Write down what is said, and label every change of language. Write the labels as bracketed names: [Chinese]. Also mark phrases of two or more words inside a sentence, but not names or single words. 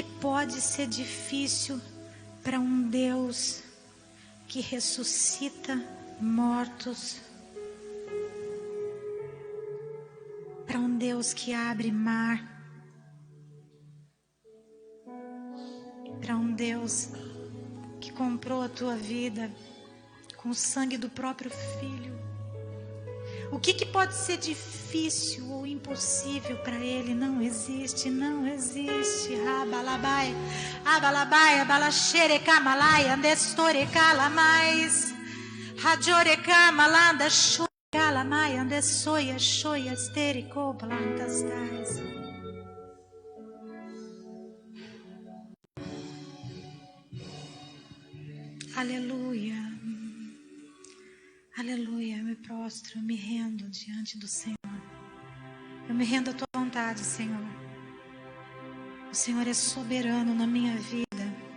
[Portuguese] pode ser difícil para um Deus que ressuscita mortos, para um Deus que abre mar, para um Deus que comprou a tua vida com o sangue do próprio Filho? O que pode ser difícil ou impossível para Ele? Não existe, não existe. Abalabai, abalabai, abalachere kamalai, andestore kalamais, radiore kamalanda, shoy kalamai, andesoia, shoia, esterico, plantas tais. Aleluia. Aleluia, eu me prostro, eu me rendo diante do Senhor. Eu me rendo à tua vontade, Senhor. O Senhor é soberano na minha vida.